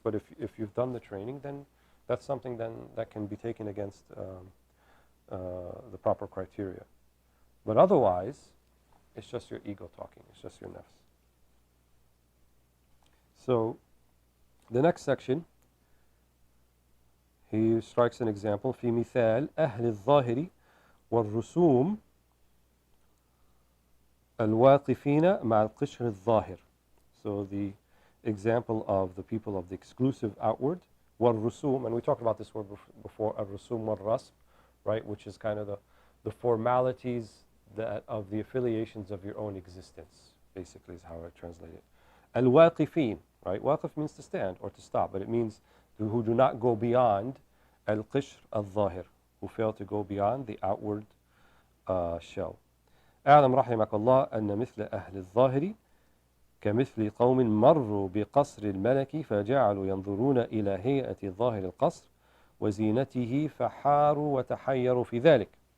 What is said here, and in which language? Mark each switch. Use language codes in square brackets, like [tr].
[en] But if you've done the training, then that's something then that can be taken against the proper criteria. But otherwise, it's just your ego talking. It's just your nafs. So the next section, he strikes an example. [ar] في مثال أهل الظاهر والرسوم الواقفين مع القشر الظاهر. [en] So the example of the people of the exclusive outward, والرسوم, and we talked about this word before, [ar] الرسوم والرسم, [en] right, which is kind of the formalities that of the affiliations of your own existence, basically is how I translate it. الواقفين, right, waqif means to stand or to stop, but it means who do not go beyond [ar] القشر الظاهر, [en] who fail to go beyond the outward shell. [ar] اعلم رحمك الله أن مثل أهل الظاهر كمثل قوم مروا بقصر الملك فجعلوا ينظرون إلى هيئة ظاهر القصر وزينته فحاروا وتحيروا في ذلك.